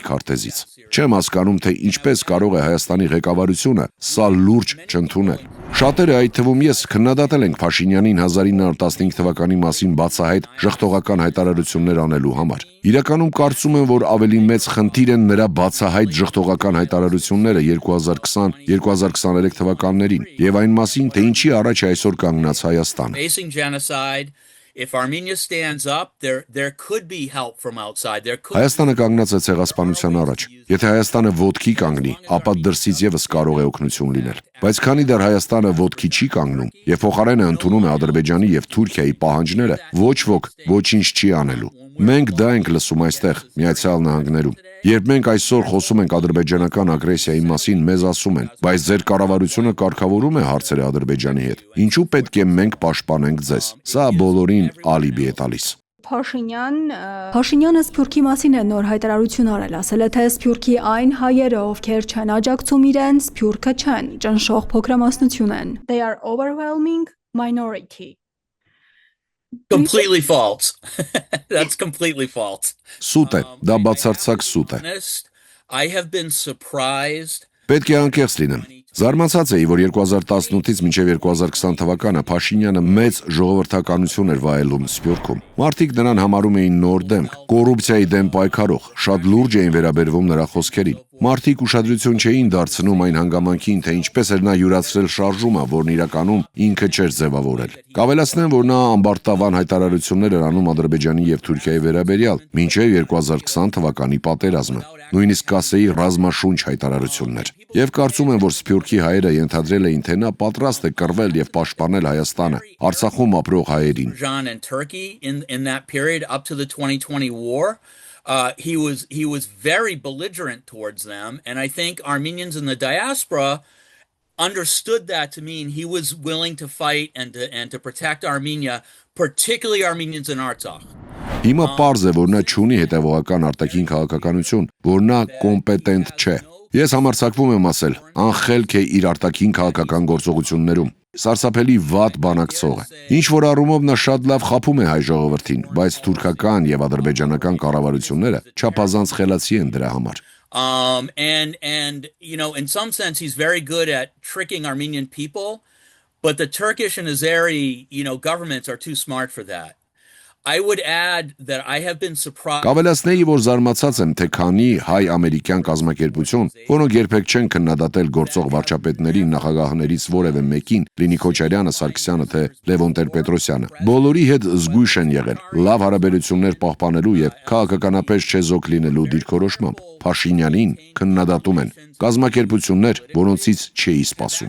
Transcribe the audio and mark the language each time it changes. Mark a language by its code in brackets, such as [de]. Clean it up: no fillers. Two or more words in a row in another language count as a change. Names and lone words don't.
[hy] քարտեզից։ Չեմ հասկանում, թե ինչպես կարող է Հայաստանի ղեկավարությունը սա լուրջ չընդունել։ Շատերը, այդ թվում ես, քննադատել ենք Փաշինյանին 1915 թվականի մասին բացահայտ ժխտողական հայտարարություններ անելու համար։ Իրականում կարծում եմ, որ ավելի մեծ խնդիր են նրա բացահայտ ժխտողական հայտարարությունները 2020-2023 թվականներին եւ այն մասին, թե ինչի առաջ է այսօր կանգնած Հայաստանը։ [en] If Armenia stands up, there could be help from outside. There could [hy] Հայաստանը կանգնած է ցեղասպանության առաջ։ Եթե Հայաստանը ոտքի կանգնի, ապա դրսից եւս կարող է օգնություն լինել։ Բայց քանի դեռ Հայաստանը ոտքի չի կանգնում եւ փոխարենը ընդունում է Ադրբեջանի եւ Թուրքիայի պահանջները, ոչ ոք ոչինչ չի անելու։ Մենք դա ենք լսում այստեղ, Միացյալ Նահանգներում։ Երբ մենք այսօր խոսում ենք ադրբեջանական ագրեսիայի մասին, մեզ ասում են, բայց ձեր կառավարությունը կարգավորում է հարցերը Ադրբեջանի հետ։ Ինչու պետք է մենք պաշտպանենք ձեզ։ Սա բոլորին ալիբի է տալիս։ Փաշինյանը Սփյուռքի մասին է նոր հայտարարություն արել, ասել է, թե Սփյուռքի այն հայերը, ովքեր չեն աջակցում իրեն, Սփյուռքը չեն, ճնշող փոքրամասնություն են։ [en] They are overwhelming minority. Completely false. That's completely false. [hy] Սուտ է, դա բացարձակ սուտ է։ [en] I have been surprised. [hy] Պետք է անկեղծ լինեմ։ Զարմացած էի, որ 2018-ից մինչև 2020 թվականը Փաշինյանը մեծ ժողովրդականություն էր վայելում Սփյուռքում։ Մարդիկ նրան համարում էին նոր դեմք, կոռուպցիայի դեմ պայքարող, շատ լուրջ էին վերաբերվում նրա խոսքերին։ Մարդիկ ուշադրություն չէին դարձնում այն հանգամանքին, թե ինչպես էր նա յուրացրել շարժումը, որն իրականում ինքը չէր ձևավորել։ Կավելացնեմ, որ նա ամբարտավան հայտարարություններ էր անում Ադրբեջանի եւ Թուրքիայի վերաբերյալ, մինչև 2020 թվականի պատերազմը։ Նույնիսկ կասեի ռազմաշունչ հայտարարություններ։ Եվ կարծում եմ, որ Սփյուռքի հայերը ենթադրել էին, թե նա պատրաստ է կռվել եւ պաշտպանել Հայաստանը, Արցախում ապրող հայերին։ [en] In that period up to the 2020 war, he was very belligerent towards them, and I think Armenians in the diaspora understood that to mean he was willing to fight and to protect Armenia, particularly Armenians in Artsakh. [hy] Հիմա պարզ է, որ նա չունի հետևողական արտաքին քաղաքականություն, որ նա կոմպետենտ չէ։ Ես համարձակվում եմ ասել, անխելք է իր արտաքին քաղաքական գործողություններում։ Սարսափելի վատ բանակցող է։ Ինչ որ առումով նա շատ լավ խաբում է հայ ժողովրդին, բայց թուրքական եւ ադրբեջանական կառավարությունները չափազանց խելացի են դրա համար։ [en] And you know, in some sense he's very good at tricking Armenian people, but the Turkish and Azeri, you know, governments are too smart for that. I would add that I have been surprised. [hy] Կավելացնեի, որ զարմացած եմ, թե քանի հայ-ամերիկյան կազմակերպություն, որոնք երբեք չեն քննադատել գործող վարչապետների նախագահներից որևէ մեկին, լինի Քոչարյանը, Սարգսյանը, թե Լևոն Տեր-Պետրոսյանը, բոլորի հետ զգույշ են եղել, լավ հարաբերություններ պահպանելու եւ քաղաքականապես չեզոք լինելու դիրքորոշմամբ։ Փաշինյանին քննադատում են կազմակերպություններ, որոնցից չէի սպասում։